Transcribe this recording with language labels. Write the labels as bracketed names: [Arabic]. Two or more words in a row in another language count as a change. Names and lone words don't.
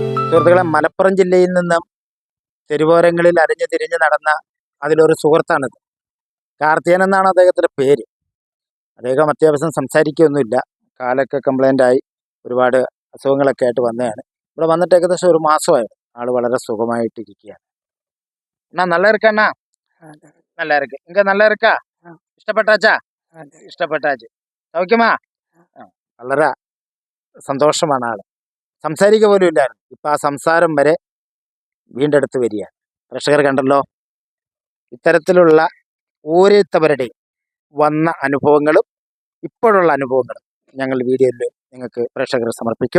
[Malayalam] സുഹൃത്തുക്കളെ, മലപ്പുറം ജില്ലയിൽ നിന്നും തെരുവോരങ്ങളിൽ അരിഞ്ഞു തിരിഞ്ഞ് നടന്ന അതിലൊരു സുഹൃത്താണിത്. കാർത്തിയൻ എന്നാണ് അദ്ദേഹത്തിൻ്റെ പേര്. അദ്ദേഹം അത്യാവശ്യം സംസാരിക്കുകയൊന്നുമില്ല. കാലൊക്കെ കംപ്ലൈൻ്റ് ആയി ഒരുപാട് അസുഖങ്ങളൊക്കെ ആയിട്ട് വന്നതാണ്. ഇവിടെ വന്നിട്ട് ഏകദേശം ഒരു മാസമായിരുന്നു. ആൾ വളരെ സുഖമായിട്ടിരിക്കുകയാണ്. [Tamil] அண்ணா நல்லா இருக்கா அண்ணா? நல்லா இருக்கு. இங்க நல்லா இருக்கா? [Malayalam] ഇഷ്ടപ്പെട്ടാച്ചാ? ഇഷ്ടപ്പെട്ടാച്ച്. സൗഖ്യമാ? വളരെ സന്തോഷമാണ് ആള്. സംസാരിക്കുക പോലും ഇല്ലായിരുന്നു. ഇപ്പം ആ സംസാരം വരെ വീണ്ടെടുത്ത് വരികയാണ്. പ്രേക്ഷകർ കണ്ടല്ലോ, ഇത്തരത്തിലുള്ള ഓരോരുത്തവരുടെയും വന്ന അനുഭവങ്ങളും ഇപ്പോഴുള്ള അനുഭവങ്ങളും ഞങ്ങൾ വീഡിയോയിൽ നിങ്ങൾക്ക് പ്രേക്ഷകർ സമർപ്പിക്കും.